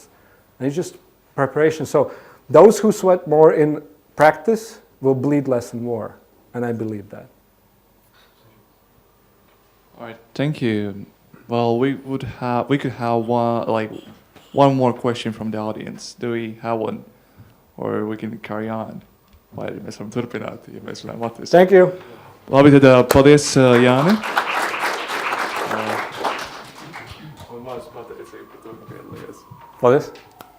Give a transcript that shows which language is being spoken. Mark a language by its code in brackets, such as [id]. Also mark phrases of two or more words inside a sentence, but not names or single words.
[en] And it's just preparation. So those who sweat more in practice will bleed less and more, and I believe that. All right, thank you. Well, we could have one more question from the audience. Do we have one, or we can carry on? [lv] Vai mēs varam turpināt, ja mēs runājam latviski? [en] Thank you. [lv] Labi, tad paldies, Jāni. Un maz pateicība par to, ka piedalījies. Paldies.